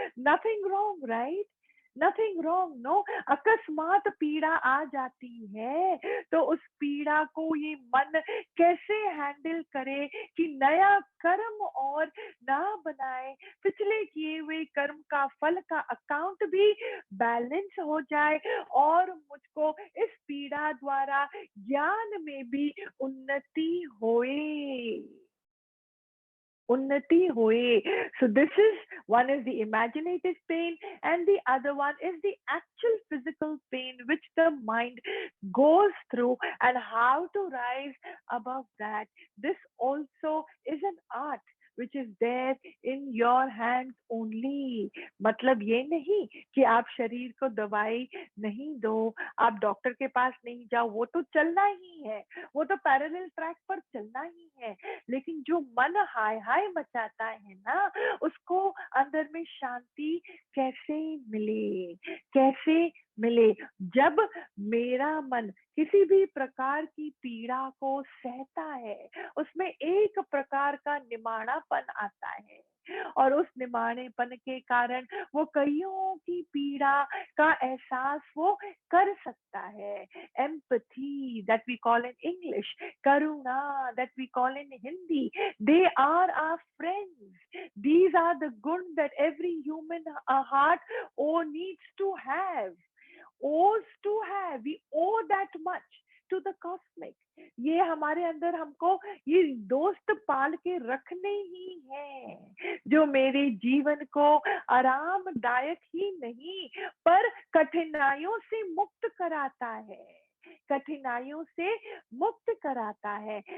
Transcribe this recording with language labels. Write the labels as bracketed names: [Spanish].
[English] Nothing wrong, right? Nothing wrong, no. [Hindi] अकस्मात पीड़ा आ जाती है तो उस पीड़ा को ये मन कैसे हैंडल करे कि नया कर्म और ना बनाए, पिछले किए हुए कर्म का फल का अकाउंट भी बैलेंस हो जाए, और मुझको इस पीड़ा द्वारा ज्ञान में भी उन्नति होए। उन्नति होए. [English] So this is, one is the imaginative pain and the other one is the actual physical pain which the mind goes through, and how to rise above that. This also is an art which is there in your hands only. [Hindi] मतलब ये नहीं कि आप शरीर को दवाई नहीं दो, आप डॉक्टर के पास नहीं जाओ, वो तो चलना ही है, वो तो पैरेलल ट्रैक पर चलना ही है, लेकिन जो मन हाय हाय मचाता है ना, उसको अंदर में शांति कैसे मिले, कैसे मिले? जब मेरा मन किसी भी प्रकार की पीड़ा को सहता है, उसमें एक प्रकार का निमाणापन आता है, और उस निमाणेपन के कारण वो कईयों की पीड़ा का एहसास वो कर सकता है. [English] Empathy, that we call in English, karuna, that we call in Hindi, they are our friends. These are the gun that every human heart needs to have, owes to have. We owe that much to the cosmic. [Hindi] ये हमारे अंदर हमको ये दोस्त पाल के रखने ही हैं, जो मेरे जीवन को आरामदायक ही नहीं पर कठिनाइयों से मुक्त कराता है, कठिनाइयों से मुक्त कराता है.